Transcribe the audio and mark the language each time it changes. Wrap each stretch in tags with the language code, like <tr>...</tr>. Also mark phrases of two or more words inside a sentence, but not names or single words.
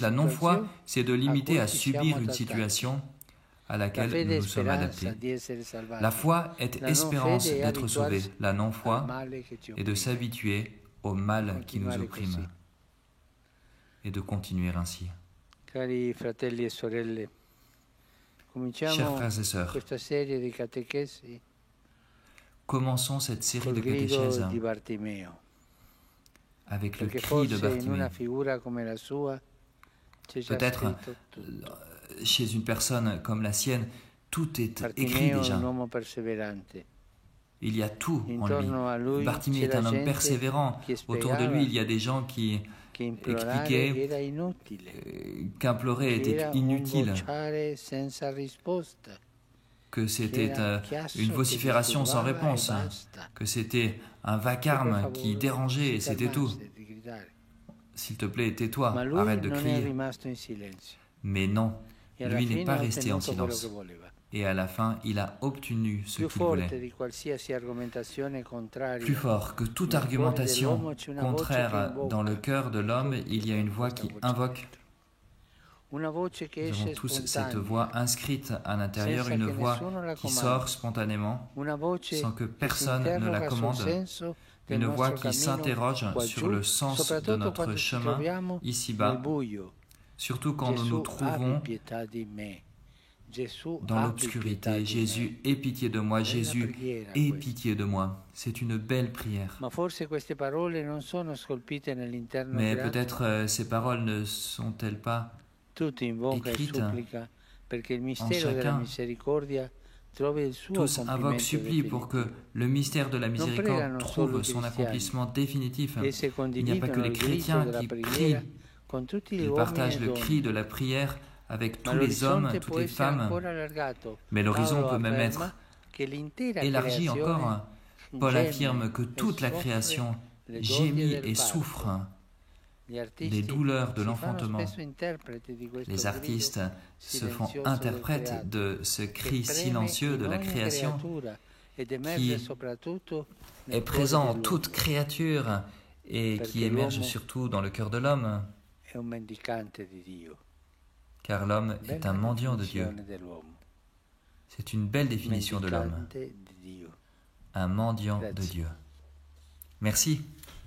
<fr>La non-foi, c'est de limiter à subir une situation à laquelle nous nous sommes adaptés. La foi est espérance d'être sauvé. La non-foi est de s'habituer au mal qui nous opprime et de continuer ainsi.</fr> <it>Cari fratelli e sorelle,</it> <fr>Chers frères et sœurs,</fr> <it>questa serie di catechesi</it> <fr>commençons cette série de</fr> <it>col grido</it> <fr>catéchèses</fr> <it>di Bartimeo,</it> <fr>avec le</fr> <it>perché</it> <fr>cri de</fr> <it>forse in</it> <fr>Bartimée.</fr> <it>una figura come la sua c'è già</it> <fr>Peut-être</fr> <it>scritto tutto.</it> <fr>chez une personne comme la sienne, tout est écrit</fr> <it>Bartimeo è</it> <fr>déjà.</fr> <it>un uomo perseverante.</it> <fr>Il y a tout en lui.</fr> <it>Intorno a lui</it> <fr>Bartimée est</fr> <it>c'era</it> <fr>un homme</fr> <it>gente</it> <fr>persévérant.</fr> <it>che</it> <fr>Autour de lui, il y a des gens qui</fr> <it>che implorare</it> <fr>expliquaient</fr> <it>era inutile,</it> <fr>qu'implorer</fr> <it>che</it> <fr>était</fr> <it>era un</it> <fr>inutile,</fr> <it>vociare senza risposta,</it> <fr>que</fr> <it>che</it> <fr>c'était</fr> <it>era chiasso</it> <fr>une</fr> <it>che</it> <fr>vocifération sans</fr> <it>disturbava e</it> <fr>réponse,</fr> <it>basta.</it> <fr>que c'était un</fr> <it>Per</it> <fr>vacarme</fr> <it>favore,</it> <fr>qui dérangeait et c'était tout.</fr> <it>calmarsi, di gridare.</it> <fr>S'il te plaît, tais-toi,</fr> <it>Ma lui</it> <fr>arrête de</fr> <it>non è</it> <fr>crier.</fr> <it>rimasto in silenzio</it> <fr>Mais non,</fr> <it>e alla</it> <fr>lui n'est</fr> <it>fine</it> <fr>pas</fr> <it>ha</it> <fr>resté en</fr> <it>ottenuto quello</it> <fr>silence.</fr> <it>che voleva.</it> <fr>Et à la fin, il a obtenu ce</fr> <it>Più</it> <fr>qu'il voulait.</fr> <it>forte di qualsiasi argomentazione contraria,</it> <fr>Plus fort que toute</fr> <it>nel cuore</it> <fr>argumentation</fr> <it>dell'uomo c'è una voce che</it> <fr>contraire</fr> <it>invoca.</it> <fr>dans le cœur de l'homme, il y a une voix qui invoque.</fr> <it>Una voce che</it> <fr>Nous</fr> <it>esce</it> <fr>avons tous cette</fr> <it>spontanea,</it> <fr>voix inscrite à l'intérieur,</fr> <it>senza</it> <fr>une</fr> <it>che</it> <fr>voix</fr> <it>nessuno la</it> <fr>qui</fr> <it>comandi.</it> <fr>sort spontanément,</fr> <it>Una voce</it> <fr>sans que</fr> <it>che si</it> <fr>personne ne la</fr> <it>interroga sul</it> <fr>commande.</fr> <it>senso del</it> <fr>Une voix</fr> <it>nostro</it> <fr>qui</fr> <it>cammino</it> <fr>s'interroge</fr> <it>qua</it> <fr>sur</fr> <it>giù,</it> <fr>le sens de</fr> <it>soprattutto</it> <fr>notre</fr> <it>quando ci</it> <fr>chemin</fr> <it>troviamo nel</it> <fr>ici-bas,</fr> <it>buio.</it> <fr>surtout quand nous nous</fr> <it>Gesù,</it> <fr>trouvons</fr> <it>abbi pietà di me. Gesù,</it> <fr>dans</fr> <it>abbi pietà</it> <fr>l'obscurité.</fr> <it>di</it> <fr>Jésus,</fr> <it>me.</it> <fr>aie pitié de moi.</fr> <it>Bella</it> <fr>Jésus,</fr> <it>preghiera</it> <fr>aie</fr> <it>questa.</it> <fr>pitié de moi. C'est une belle prière.</fr> <it>Ma forse queste parole non sono scolpite nell'interno</it> <fr>Mais</fr> <it>grato.</it> <fr>peut-être ces paroles ne sont-elles pas</fr> <it>Tutti invoca e</it> <fr>écrites</fr> <it>supplica perché il mistero della</it> <fr>chacun.</fr> <it>misericordia trovi il suo</it> <fr>Tous invoquent,</fr> <it>compimento</it> <fr>supplient pour que</fr> <it>definitivo.</it> <fr>le mystère de la</fr> <it>pregano</it> <fr>miséricorde trouve</fr> <it>solo i</it> <fr>son</fr> <it>cristiani.</it> <fr>accomplissement définitif.</fr> <it>Esse</it> <fr>Il n'y a pas que</fr> <it>condividono</it> <fr>les</fr> <it>il grido</it> <fr>chrétiens</fr> <it>della</it> <fr>qui</fr> <it>preghiera</it> <fr>crient,</fr> <it>con tutti gli</it> <fr>ils</fr> <it>uomini</it> <fr>partagent</fr> <it>e</it> <fr>le</fr> <it>donne.</it> <fr>cri de la prière avec</fr> <it>Ma</it> <fr>tous les hommes,</fr> <it>l'orizzonte</it> <fr>toutes</fr> <it>può</it> <fr>les</fr> <it>essere</it> <fr>femmes,</fr> <it>ancora allargato.</it> <fr>mais l'horizon</fr> <it>Paolo</it> <fr>peut même</fr> <it>afferma</it> <fr>être</fr> <it>che l'intera</it> <fr>élargi</fr> <it>creazione</it> <fr>encore. Paul</fr> <it>geme</it> <fr>affirme que</fr> <it>e</it> <fr>toute la</fr> <it>soffre</it> <fr>création</fr> <it>le</it> <fr>gémit</fr> <it>doglie del</it> <fr>et</fr> <it>parto.</it> <fr>souffre</fr> <it>Gli artisti</it> <fr>les douleurs de</fr> <it>si fanno</it> <fr>l'enfantement.</fr> <it>spesso interpreti di questo</it> <fr>Les artistes</fr> <it>grido</it> <fr>se font</fr> <it>silenzioso del</it> <fr>interprètes</fr> <it>creato,</it> <fr>de ce</fr> <it>che</it> <fr>cri</fr> <it>preme</it> <fr>silencieux de</fr> <it>in</it> <fr>la</fr> <it>ogni</it> <fr>création</fr> <it>creatura ed emerge</it> <fr>qui</fr> <it>soprattutto nel</it> <fr>est</fr> <it>cuore</it> <fr>présent en</fr> <it>dell'uomo.</it> <fr>toute créature et</fr> <it>Perché</it> <fr>qui émerge</fr> <it>l'uomo</it> <fr>surtout dans le cœur de l'homme,</fr> <it>È un mendicante di Dio.</it> <fr>car l'homme est</fr> <it>Bella</it> <fr>un mendiant de Dieu.</fr> <it>definizione dell'uomo.</it> <fr>C'est une belle définition de l'homme,</fr> <it>Mendicante di Dio.</it> <fr>un mendiant de</fr> <it>Grazie.</it> <fr>Dieu. Merci.</fr>